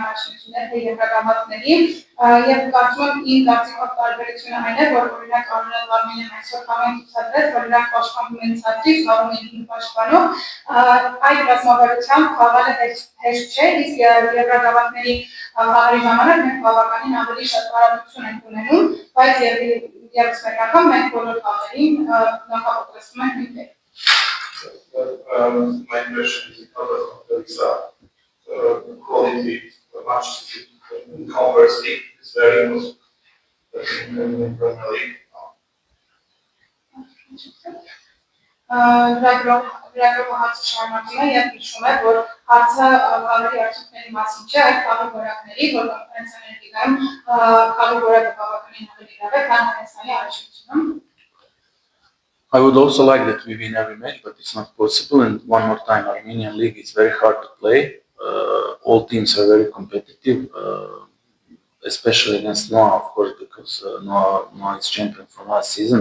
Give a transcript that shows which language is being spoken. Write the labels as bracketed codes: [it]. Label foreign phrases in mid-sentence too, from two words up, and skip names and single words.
[hy] առաջնություններ, թե եվրագավաթների, եւ կարծում եմ իմ կարծիքով տարբերությունը այն է, որ օրինակ Արարատ Արմենիան այսօր խաղին ցուցադրեց, որ նրանք պաշտպանում են ցածրից, խաղում են 5 պաշտպանով, այդ ռազմավարությամբ խաղալը հեշտ չէ, իսկ եվրագավաթների խաղերի ժամանակ մենք բավականին ավելի շատ տարածություն ենք ունենում, բայց եւս մեկ անգամ մենք բոլոր խաղերին նախապատրաստում ենք նույնպես։ [en] My question is because of the quality of match conversely is very good in the Premier League. [hy] Լրագրողը հարցը շարունակում է եւ հիշում է, որ հարցը խաղերի արդյունքների մասին չէ, այլ խաղի որակների, որ կոնֆերենցիաների լիգայում խաղի որակը բավականին ավելի լավ է, քան Հայաստանի առաջնությունում։ [en] I would also like that we win every match, but it's not possible. And one more time, Armenian league is very hard to play. All teams are very competitive, especially against Noah, of course, because Noah is champion from last season.